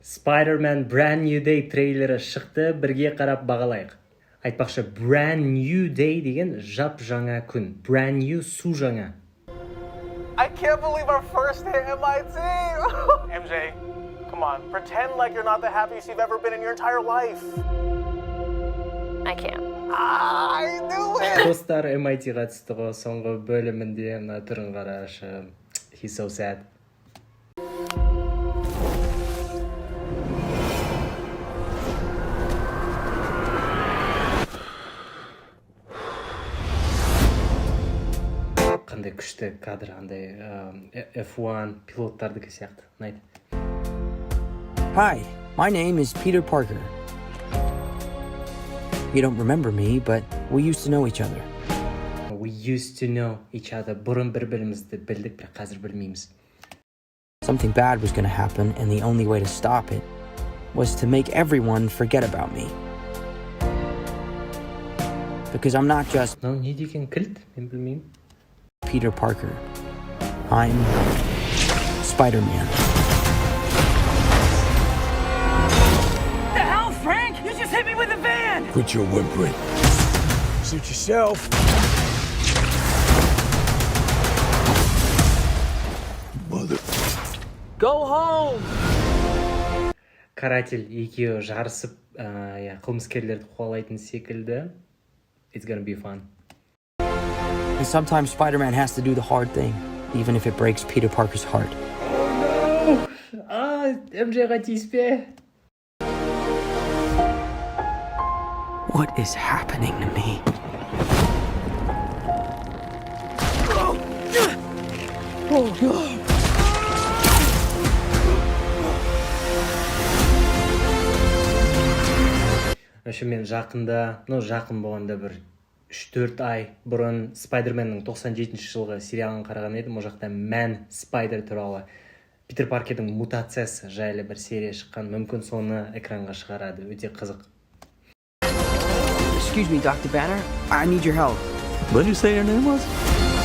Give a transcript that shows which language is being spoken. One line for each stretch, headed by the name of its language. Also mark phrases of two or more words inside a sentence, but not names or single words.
Kazakh: Spider-Man Brand New Day трейлері шықты, бірге қарап бағалайық. Айтпақшы, Brand New Day деген жап жаңа күн.
English: Brand New
Kazakh: су жаңа.
English: I can't believe our first hit MIT! MJ, come on, pretend like you're not the happiest you've ever been in your entire life. I can't. I knew it!
Kazakh: Достар MIT-ға түсті ғой, соңғы бөлімінде мына түрін қарашы.
English: He's so sad.
Kazakh: Қандай күшті кадр, андай F1 пилоттардікі сияқты. Ұнайды.
English: Hi, my name is Peter Parker. You don't remember me, but we used to know each other. We used to know each other.
Kazakh: Бұрын бір-бірімізді білдік, бірақ қазір білмейміз.
English: Something bad was going to happen, and the only way to stop it was to make everyone forget about me. Because I'm not just
Kazakh: Мынау не деген кілт? Мен білмеймін.
English: Peter Parker. I'm Spider-Man. The hell, Frank? You just hit me with a van! Quit your whimpering. Suit yourself. Mother. Go home!
Kazakh: Каратель екеуі жарысып, қылмыскерлерді қуалайтын секілді.
English: It's gonna be fun. And sometimes Spider-Man has to do the hard thing, even if it breaks Peter Parker's heart. Oh no!
Kazakh: MJ'ға тиіспе.
English: What is happening to me? Oh, God.
Kazakh: Мен жақын болғанда бір 3-4 ай бұрын Спайдерменнің 97-ші жылғы сериалын қараған едім. Ол жақта Man Spider туралы Питер Паркердің мутациясы жайлы бір серия шыққан. Мүмкін соны экранға шығарады. Өте қызық.
English: Excuse me, Dr. Banner. I need your help. What did you say your name was?